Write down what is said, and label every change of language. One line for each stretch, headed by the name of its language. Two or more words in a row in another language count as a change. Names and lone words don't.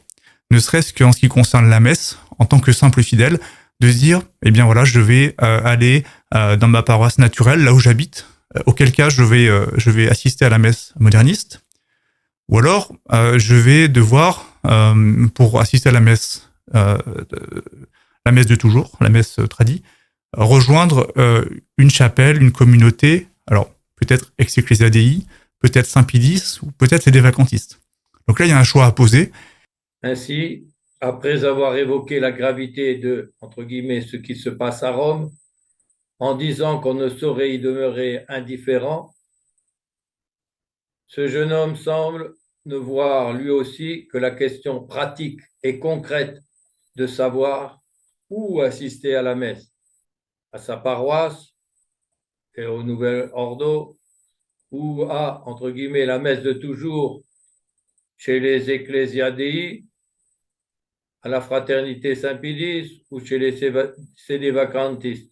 French: Ne serait-ce qu'en ce qui concerne la messe, en tant que simple fidèle, de se dire, eh bien voilà, je vais aller dans ma paroisse naturelle, là où j'habite, auquel cas je vais assister à la messe moderniste, ou alors je vais devoir, pour assister à la messe de toujours, la messe tradie, rejoindre une chapelle, une communauté, alors peut-être ex ecclesia Dei, peut-être Saint-Pidis, ou peut-être c'est des vacantistes. Donc là, il y a un choix à poser. Ainsi, après avoir évoqué la gravité de, entre guillemets, ce qui se passe à Rome, en disant qu'on ne saurait y demeurer indifférent, ce jeune homme semble ne voir lui aussi que la question pratique et concrète de savoir où assister à la messe, à sa paroisse et au nouvel ordo, ou à, entre guillemets, la messe de toujours chez les Ecclesia Dei, à la Fraternité Saint-Pidis ou chez les Sédévacantistes.